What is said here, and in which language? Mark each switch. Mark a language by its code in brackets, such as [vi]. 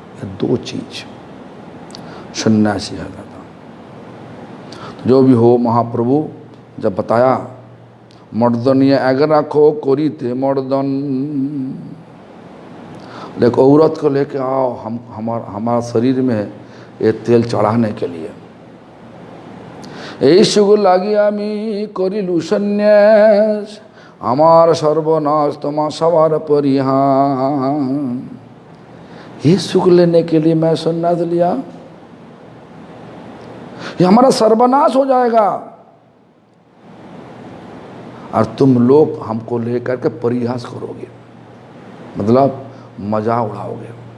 [hi] ये 2 चीज सन्यासी है। जो भी हो, महाप्रभु जब बताया मर्दन ये अगर रखो कोरीते मर्दन, देखो औरत को लेके आओ हमारा शरीर में ये तेल चढ़ाने के लिए। [bn] এই সুখ লাগি আমি করিলু সন্ন্যাস, আমার সর্বনাশ তোমা सवार परिहान। [hi] ये सुख लेने के लिए मैं सन्यास लिया, ये हमारा सर्वनाश हो जाएगा और तुम लोग हमको लेकर के परिहास करोगे, मतलब मजाक उड़ाओगे।